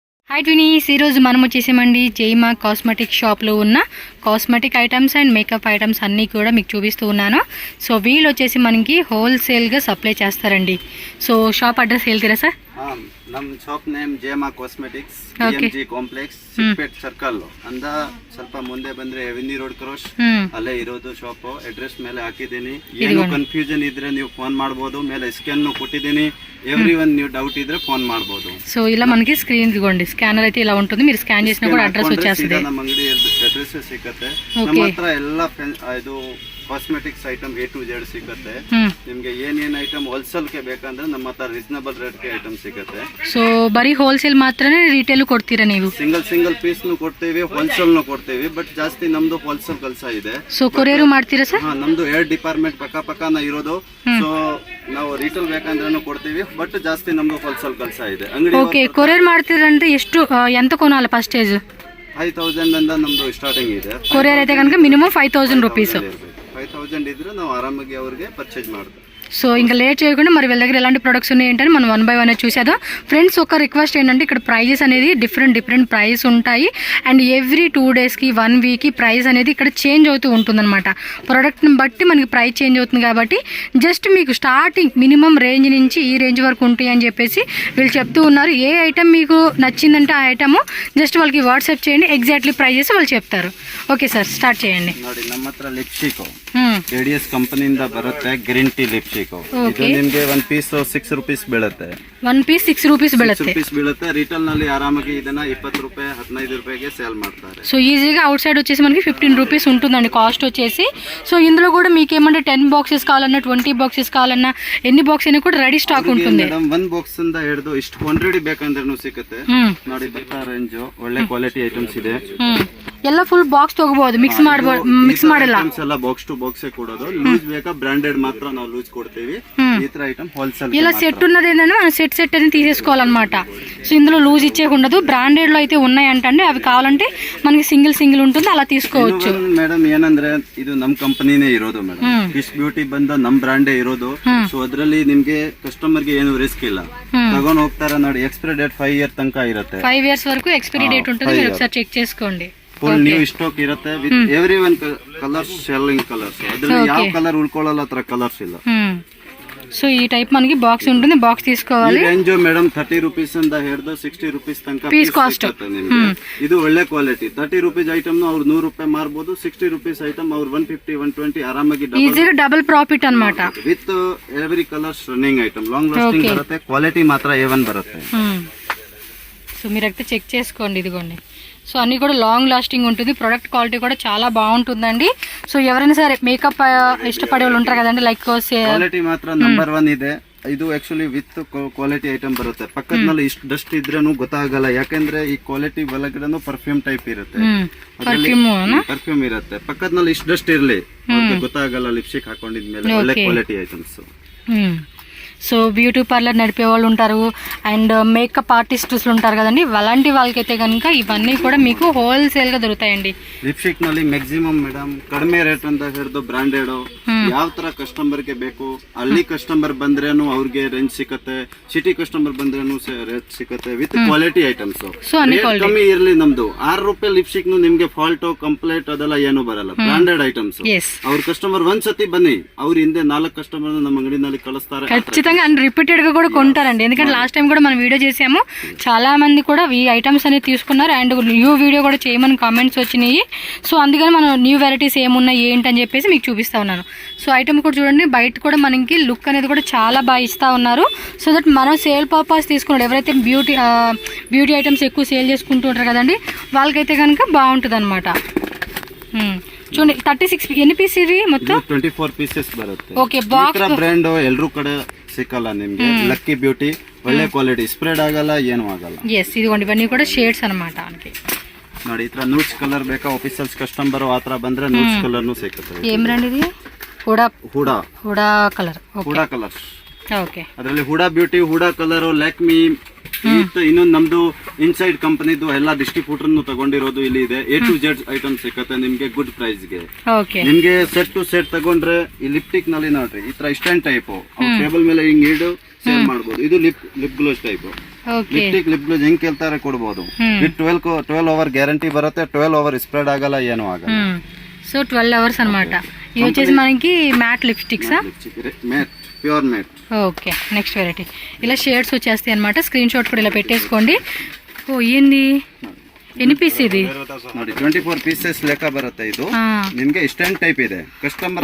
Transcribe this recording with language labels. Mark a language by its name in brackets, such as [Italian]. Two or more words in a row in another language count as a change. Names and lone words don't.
[Telugu] హాయ్ ట్వినీస్, ఈరోజు మనం వచ్చేసామండి జైమా కాస్మెటిక్ షాప్లో ఉన్న [English] cosmetic items and makeup items [Telugu] అన్నీ కూడా మీకు చూపిస్తూ ఉన్నాను. సో వీళ్ళు వచ్చేసి మనకి హోల్సేల్గా సప్లై చేస్తారండి. [English] so shop address [Kannada] ಹೇಳ್ತೀರಾ ಸರ್? ನಮ್ಮ ಶಾಪ್ ನೇಮ್ ಜೈಮಾ ಕಾಸ್ಮೆಟಿಕ್ಸ್, ಡಿಎಂಜಿ ಕಾಂಪ್ಲೆಕ್ಸ್, ಸಿಕ್ಪೇಟ್ ಸರ್ಕಲ್ ಅಂದ ಸ್ವಲ್ಪ ಮುಂದೆ ಬಂದ್ರೆ ಎವಿನಿ ರೋಡ್ ಕ್ರಾಸ್ ಅಲ್ಲೇ ಇರೋದು ಶಾಪ್. ಅಡ್ರೆಸ್ ಮೇಲೆ ಹಾಕಿದ್ದೀನಿ. ಏನು ಕನ್ಫ್ಯೂಷನ್ ಇದ್ರೆ ನೀವು ಫೋನ್ ಮಾಡಬಹುದು. ಮೇಲೆ ಸ್ಕ್ಯಾನ್ ಕೊಟ್ಟಿದ್ದೀನಿ. [English] every one new doubt [Kannada] ఇದ್ರೆ ఫోన్ ಮಾಡಬಹುದು. [Telugu] సో ఇలా మనకి స్క్రీన్ ఇదిగోండి, స్కానర్ అయితే ఇలా ఉంటుంది. మీరు స్కాన్ చేసినా కూడా అడ్రస్ వచ్చేస్తుంది. [Kannada] ನಮ್ಮ ಅಂಗಡಿ ಅಡ್ರೆಸ್ ಸಿಗುತ್ತೆ. ನಮ್ಮ ಹತ್ರ ಎಲ್ಲ ಇದು ಕಾಸ್ಮೆಟಿಕ್ಸ್ ಐಟಮ್ [English] A to Z [Kannada] ಸಿಗುತ್ತೆ. ನಿಮಗೆ ಏನೇನ್ ಐಟಮ್ ಹೋಲ್ಸೇಲ್ ಗೆ ಬೇಕಂದ್ರೆ ನಮ್ಮ ಹತ್ರ ರೀಸನಬಲ್ ರೇಟ್ ಗೆ ಐಟಮ್ ಸಿಗುತ್ತೆ. ಸೊ ಬರೀ ಹೋಲ್ಸೇಲ್ ಮಾತ್ರನೇ ರಿಟೇಲ್ ಕೊಡ್ತೀರಾ ನೀವು? ಸಿಂಗಲ್ ಪೀಸ್ ನು ಕೊಡ್ತೀವಿ, ಹೋಲ್ಸೇಲ್ ನು ಕೊಡ್ತೀವಿ. ಬಟ್ ಜಾಸ್ತಿ ನಮ್ದು ಹೋಲ್ಸೇಲ್ ಕೆಲಸ ಇದೆ. ಸೊ ಕೊರಿಯರ್ ಮಾಡ್ತೀರಾ ಸರ್? ನಮ್ದು ಏರ್ ಡಿಪಾರ್ಟ್ಮೆಂಟ್ ಪಕ್ಕ ಇರೋದು. ಸೊ ನಾವು ರಿಟೇಲ್ ಬೇಕಂದ್ರೂ ಕೊಡ್ತೀವಿ. ಬಟ್ ಜಾಸ್ತಿ ನಮ್ದು ಹೋಲ್ಸೇಲ್ ಕೆಲಸ ಇದೆ. ಅಂಗಡಿ ಓಕೆ, ಕೊರಿಯರ್ ಮಾಡ್ತೀರಂದ್ರೆ ಎಷ್ಟು [Telugu] ఎంత కొనాలి ఫస్టేజ్? [Kannada] 5000 ಇಂದ ನಮ್ದು ಸ್ಟಾರ್ಟಿಂಗ್ ಇದೆ. [Telugu] ಕೊರಿಯರ್ అయితే కనుక మినిమం 5000 రూపీస్. [Kannada] 5000 ఇದ್ರೆ ನಾವು ಆರಾಮಾಗಿ ಅವರಿಗೆ ಪರ್ಚೇಸ್ ಮಾಡ್ತೀವಿ. [Telugu] సో ఇంకా లేట్ చేయకుండా మరి వీళ్ళ దగ్గర ఎలాంటి ప్రొడక్ట్స్ ఉన్నాయి ఏంటని మనం 1 by 1 చూసేద్దాం. ఫ్రెండ్స్, ఒక రిక్వెస్ట్ ఏంటంటే ఇక్కడ ప్రైజెస్ అనేది డిఫరెంట్ ప్రైస్ ఉంటాయి. అండ్ ఎవ్రీ 2 daysకి 1 weekకి ప్రైస్ అనేది ఇక్కడ చేంజ్ అవుతూ ఉంటుందన్నమాట. ప్రోడక్ట్ని బట్టి మనకి ప్రైస్ చేంజ్ అవుతుంది. కాబట్టి జస్ట్ మీకు స్టార్టింగ్ మినిమం రేంజ్ నుంచి ఈ రేంజ్ వరకు ఉంటాయి అని చెప్పేసి వీళ్ళు చెప్తూ ఉన్నారు. ఏ ఐటమ్ మీకు నచ్చిందంటే ఆ ఐటమ్ జస్ట్ వాళ్ళకి వాట్సాప్ చేయండి. ఎగ్జాక్ట్లీ ప్రైజెస్ వాళ్ళు చెప్తారు. ఓకే సార్, స్టార్ట్ చేయండి. [Kannada] ನೋಡಿ, ನಮ್ಮ ಹತ್ರ ಲಿಪ್ಸ್ಟಿಕ್ ADS ಕಂಪನಿಯಿಂದ ಬರುತ್ತೆ. ಗ್ರೀನ್ ಟೀ ಲಿಪ್ಸ್ಟಿಕ್. ಇದು ನಿಮಗೆ [English] 1 piece 6 rupees [Kannada] ಬೀಳುತ್ತೆ. [English] 1 piece 6 rupees [Kannada] ಬೀಳುತ್ತೆ. ರಿಟೇಲ್ ನಲ್ಲಿ ಆರಾಮಾಗಿ ಇದನ್ನ 20 ರೂಪಾಯಿ 15 ರೂಪಾಯಿಗೆ ಸೇಲ್ ಮಾಡ್ತಾರೆ. [Telugu] సో ఈజీగా అవుట్ సైడ్ వచ్చేసి మనకి 15 రూపీస్ ఉంటుందండి కాస్ట్ వచ్చేసి. సో ఇందులో కూడా మీకు ఏమంటే 10 బాక్సెస్ కావాలన్నా 20 బాక్సెస్ కావాలన్నా ఎన్ని బాక్స్ అయినా కూడా రెడీ స్టాక్ ఉంటుంది. [Kannada] ಮೇಡಂ 1 ಬಾಕ್ಸ್ ಇಂದ ಹಿಡಿದು ಇಷ್ಟು ಕ್ವಾಂಟಿಟಿ ಬೇಕಂದ್ರೂ ಸಿಗುತ್ತೆ. ನೋಡಿ, ಬೆಟ್ಟ ರೇಂಜ್ ಒಳ್ಳೆ ಕ್ವಾಲಿಟಿ ಐಟಮ್ಸ್ ಇದೆ. ಎಲ್ಲ ಫುಲ್ ಬಾಕ್ಸ್ ತಗೋಬಹುದು, ಮಿಕ್ಸ್ ಮಾಡಲ್ಲ. ಎಲ್ಲ ಬಾಕ್ಸ್ ಟು ಬಾಕ್ಸ್ ಕೊಡೋದು. ಲೂಸ್ ಬೇಕಾ ಬ್ರಾಂಡೆಡ್ ಮಾತ್ರ ನಾವು ಲೂಸ್ కొడతేవి. ಈ ತರ ಐಟಮ್ ಹೋಲ್ಸೇಲ್. [Telugu] ఇలా సెట్ ఉన్నది ఏంటంటే మనం సెట్ అని తీసేసుకోవాలన్నమాట. సో ఇందులో లూజ్ ఇచ్చే ఉండదు. బ్రాండెడ్ లో అయితే ఉన్నాయంటే అవి కావాలంటే మనకి సింగిల్ ఉంటుంది, అలా తీసుకోవచ్చు. [Kannada] మేడం ಏನಂದ್ರೆ ಇದು ನಮ್ ಕಂಪನಿನೇ ಇರೋದು ಮೇಡಂ. ಕಿಸ್ ಬ್ಯೂಟಿ ಬಂದ ನಮ್ ಬ್ರಾಂಡೇ ಇರೋದು. ಸೊ ಅದರಲ್ಲಿ ನಿಮ್ಗೆ ಕಸ್ಟಮರ್ ಗೆ ಏನು ರಿಸ್ಕ್ ಇಲ್ಲ. ತಗೊಂಡ್ ಹೋಗ್ತಾರ ನೋಡಿ. ಎಕ್ಸ್ಪೈರಿ ಡೇಟ್ 5 years ತನಕ ಇರುತ್ತೆ. 5 years ವರೆಗೂ ಎಕ್ಸ್ಪೈರಿ ಡೇಟ್ [Telugu] ఉంటుంది. మీరు ఒకసారి చెక్ చేసుకోండి. [Kannada] ಫುಲ್ ನ್ಯೂ ಸ್ಟಾಕ್ ಇರುತ್ತೆ. ವಿತ್ ಎವ್ರಿ ಒನ್ ಕಲರ್ಸ್, ಶೆಲ್ಲಿಂಗ್ ಕಲರ್ಸ್. ಅದ್ರಲ್ಲಿ ಯಾವ ಕಲರ್ ಉಳ್ಕೊಳ್ಳಲ್ಲ, ತರ ಕಲರ್ಸ್ ಇಲ್ಲ. [Telugu] సో ఈ టైప్ మనకి బాక్స్ ఉంటుంది. బాక్స్ తీసుకోవాలి. [Kannada] ರೇಂಜ್ ಮೇಡಂ 30 rupees ಇಂದ ಹಿಡಿದು 60 rupees ತನಕ ಪೀಸ್ ಕಾಸ್ಟ್. ಇದು ಒಳ್ಳೆ ಕ್ವಾಲಿಟಿ. 30 rupees ಐಟಮ್ ಅವ್ರು 100 ರೂಪಾಯಿ ಮಾರಬಹುದು. 60 rupees ಐಟಮ್ ಅವ್ರು 150 120 ಆರಾಮಾಗಿ ಈಸಿಲಿ ಡಬಲ್ ಪ್ರಾಫಿಟ್ ಅನ್మాట. ವಿತ್ ಎವ್ರಿ ಕಲರ್ಸ್ ರನ್ನಿಂಗ್ ಐಟಮ್. [English] long lasting [Kannada] ಬರುತ್ತೆ. ಕ್ವಾಲಿಟಿ ಮಾತ್ರ A1 ಬರುತ್ತೆ. [Telugu] సో మీరైతే చెక్ చేసుకోండి. ఇదిగోండి. సో అన్నీ కూడా లాంగ్ లాస్టింగ్ ఉంటుంది. ప్రొడక్ట్ క్వాలిటీ కూడా చాలా బాగుంటుందండి. సో ఎవరైనా సరే మేకప్ ఇష్టపడే వాళ్ళు ఉంటారు కదండి, లైక్ [Kannada] ಕ್ವಾಲಿಟಿ ಮಾತ್ರ ನಂಬರ್ 1 ಇದೆ. ಇದು ಆಕ್ಚುಲಿ ವಿತ್ ಕ್ವಾಲಿಟಿ ಐಟಮ್ ಬರುತ್ತೆ. ಪಕ್ಕದಲ್ಲಿ ಇಷ್ಟು ಡಸ್ಟ್ ಇದ್ರೂ ಗೊತ್ತಾಗಲ್ಲ. ಯಾಕಂದ್ರೆ ಈ ಕ್ವಾಲಿಟಿ ಒಳಗಡೆನೂ ಪರ್ಫ್ಯೂಮ್ ಟೈಪ್ ಇರುತ್ತೆ. ಪರ್ಫ್ಯೂಮ್ ಇರುತ್ತೆ. ಪಕ್ಕದಲ್ಲಿ ಇಷ್ಟು ಡಸ್ಟ್ ಇರ್ಲಿ ಗೊತ್ತಾಗಲ್ಲ. ಲಿಪ್ಸ್ಟಿಕ್ ಹಾಕೊಂಡಿದ್ಮೇಲೆ ಒಳ್ಳೆ ಕ್ವಾಲಿಟಿ ಐಟಮ್ಸ್. [Telugu] సో బ్యూటీ పార్లర్ నడిపే వాళ్ళు ఉంటారు, అండ్ మేకప్ ఆర్టిస్ట్స్ ఉంటారు కదండి. అలాంటి వాళ్ళకైతే కనుక ఇవన్నీ కూడా మీకు హోల్సేల్ గా దొరుకుతాయండి. [Kannada] ಲಿಪ್ಸ್ಟಿಕ್ ನಲ್ಲಿ ಮ್ಯಾಕ್ಸಿಮಮ್ ಮೇಡಂ ಕಡಿಮೆ ರೇಟ್ ಅಂತ ಹಿಡಿದು ಬ್ರಾಂಡೆಡ್ ಯಾವ ತರ ಕಸ್ಟಮರ್ ಗೆ ಬೇಕು ಅಲ್ಲಿ ಕಸ್ಟಮರ್ ಬಂದ್ರೇನು ಅವ್ರಿಗೆ ರೇಂಜ್ ಸಿಗುತ್ತೆ. ಸಿಟಿ ಕಸ್ಟಮರ್ ಬಂದ್ರೇನು ರೇಟ್ ಸಿಗುತ್ತೆ. ವಿತ್ ಕ್ವಾಲಿಟಿ ಐಟಮ್ಸ್. ಕಮ್ಮಿ ಇರ್ಲಿ. ನಮ್ದು 6 ರೂಪಾಯಿ ಲಿಪ್ಸ್ಟಿಕ್ ನಿಮ್ಗೆ ಫಾಲ್ಟ್ ಕಂಪ್ಲೇಂಟ್ ಅದೆಲ್ಲ ಏನು ಬರಲ್ಲ. ಬ್ರಾಂಡೆಡ್ ಐಟಮ್ಸ್. ಅವ್ರ ಕಸ್ಟಮರ್ ಒಂದ್ಸತಿ ಬನ್ನಿ, ಅವ್ರ ಹಿಂದೆ 4 ಕಸ್ಟಮರ್ ನಮ್ಮ ಅಂಗಡಿನಲ್ಲಿ ಕಳಿಸ್ತಾರೆ. [Telugu] అండ్ రిపీటెడ్ గా కూడా కొంటారండి. ఎందుకంటే లాస్ట్ టైం కూడా మనం వీడియో చేసాము. చాలా మంది కూడా ఈ ఐటమ్స్ అనేది తీసుకున్నారు. అండ్ న్యూ వీడియో కూడా చేయమని కామెంట్స్ వచ్చినాయి. సో అందుకని మనం న్యూ వెరైటీస్ ఏమున్నాయి ఏంటని చెప్పేసి మీకు చూపిస్తా ఉన్నాను. సో ఐటమ్ కూడా చూడండి, బయట కూడా మనకి లుక్ అనేది కూడా చాలా బాగా ఇస్తా ఉన్నారు. సో దట్ మనం సేల్ పర్పస్ తీసుకున్నాడు ఎవరైతే బ్యూటీ ఐటమ్స్ ఎక్కువ సేల్ చేసుకుంటూ ఉంటారు కదండి, వాళ్ళకైతే కనుక బాగుంటుంది అనమాట. చూడండి, 36 ఎన్ని పీస్ ఇవి మొత్తం? 24 pieces ಬರುತ್ತೆ. [Kannada] ಓಕೆ, ಬಾಕ್ಸ್ ಬ್ರ್ಯಾಂಡ್ ಎಲ್ಲರೂ ಕಡೆ ಸಿಕ್ಕಲ್ಲ ನಿಮಗೆ. ಲಕ್ಕಿ ಬ್ಯೂಟಿ ಒಳ್ಳೆ ಕ್ವಾಲಿಟಿ, ಸ್ಪ್ರೆಡ್ ಆಗಲ್ಲ, ಏನು ಆಗಲ್ಲ. [Telugu] ಎಸ್, ಇದಿಗೋಂడి ఇవన్నీ కూడా షేడ్స్ అన్నమాట. [Kannada] ನೋಡಿ, ಈ ತರ ನೂಡ್ಸ್ ಕಲರ್ ಬೇಕಾ ಆಫೀಸರ್ಸ್ ಕಸ್ಟಮರ್ ಆ ತರ ಬಂದ್ರೆ ನೂಡ್ಸ್ ಕಲರ್ ನು ಸಿಗುತ್ತೆ. ಏನ್ ಬ್ರ್ಯಾಂಡ್ ಇದು? ಹುಡಾ ಕಲರ್. ಹುಡಾ ಕಲರ್. ಓಕೆ, ಅದರಲ್ಲಿ ಹುಡಾ ಬ್ಯೂಟಿ, ಹುಡಾ ಕಲರ್, ಲ್ಯಾಕ್ಮಿ. ಇನ್ನೊಂದು ನಮ್ದು ಇನ್ಸೈಡ್ ಕಂಪನಿದು ಎಲ್ಲ ಡಿಸ್ಟ್ರಿಬ್ಯೂಟರ್ ತಗೊಂಡಿರೋದು ಇಲ್ಲಿ ಇದೆ. [English] A to Z [Kannada] ಐಟಮ್ ಸಿಕ್ಕತ್ತೆ ನಿಮ್ಗೆ ಗುಡ್ ಪ್ರೈಸ್ ಗೆ. ನಿಮ್ಗೆ ಸೆಟ್ ಟು ಸೆಟ್ ತಗೊಂಡ್ರೆ ಈ ಲಿಪ್ಟಿಕ್ ನಲ್ಲಿ ನೋಡ್ರಿ ಈ ತರ ಸ್ಟ್ಯಾಂಡ್ ಟೈಪ್ ಟೇಬಲ್ ಮೇಲೆ ಹಿಂಗ್ ಇಡು ಸೇಲ್ ಮಾಡಬಹುದು. ಇದು ಲಿಪ್ ಗ್ಲೋಸ್ ಟೈಪ್. ಓಕೆ ಲಿಪ್ಟಿಕ್ ಲಿಪ್ ಗ್ಲೂಸ್ ಹೆಂಗ್ ಕೇಳ್ತಾರೆ ಕೊಡ್ಬೋದು. ವಿತ್ 12 ಅವರ್ ಗ್ಯಾರಂಟಿ ಬರುತ್ತೆ. 12 ಅವರ್ ಸ್ಪ್ರೆಡ್ ಆಗಲ್ಲ, ಏನು ಆಗಲ್ಲ. [Telugu] సో 12 అవర్స్ అన్నమాట. ఇది వచ్చేసి మనకి మ్యాట్ లిప్స్టిక్సా? మ్యాట్, ప్యూర్ మ్యాట్. ఓకే, నెక్స్ట్ వెరైటీ. ఇలా షేడ్స్ వచ్చేస్తాయి అనమాట. స్క్రీన్ షాట్ కూడా ఇలా పెట్టేసుకోండి. ఓ ఏంది, ఎన్ని పీస్ ఇది? [Kannada] ನೋಡಿ 24 పీసెస్ ಲೆಕ್ಕ ಬರುತ್ತೆ. ಇದು ನಿಮಗೆ ಸ್ಟ್ಯಾಂಡ್ ಟೈಪ್ ಇದೆ. ಕಸ್ಟಮರ್